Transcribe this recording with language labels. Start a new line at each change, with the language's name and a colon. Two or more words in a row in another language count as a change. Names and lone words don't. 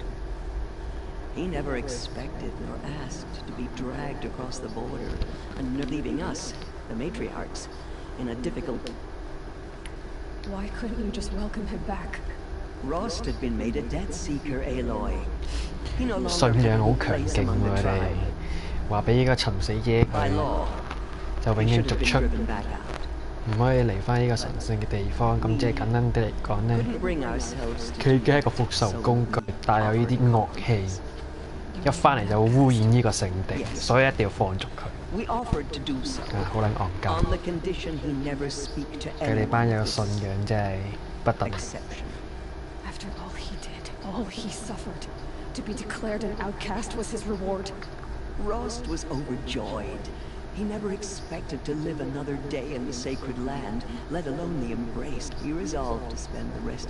English: He never expected nor asked to be dragged across the border, and leaving us, the matriarchs, in a difficult... Why couldn't you just welcome him back? Rost had been made a death seeker, Aloy. He no longer
Cantonese: 信仰好
English: had a
Cantonese: 強
English: place
Cantonese: 勁
English: among
Cantonese: 喎，
English: the
Cantonese: 佢哋
English: tribe.
Cantonese: 話俾依個尋死者
English: By
Cantonese: 佢
English: law,
Cantonese: 就永
English: he
Cantonese: 遠
English: should
Cantonese: 逐
English: have been
Cantonese: 出，
English: driven back out.
Cantonese: 唔可以離翻呢個神聖嘅地方。咁即係簡單啲嚟講呢，
English: Couldn't bring ourselves to
Cantonese: 佢已經係一個復仇工具，帶有呢啲惡氣，一翻嚟就會污染呢個聖地，所以一定要放逐佢。
English: We offered to do so,
Cantonese: 好撚戇鳩，
English: on the condition he never speak to
Cantonese: 佢哋班
English: anyone
Cantonese: 友嘅
English: of
Cantonese: 信
English: this
Cantonese: 仰真係不得了。
English: exception. After all he did, all he suffered, to be declared an outcast was his reward. Rost was overjoyed. He never expected to live another day in the sacred land, let alone the embrace. He resolved to spend the rest of...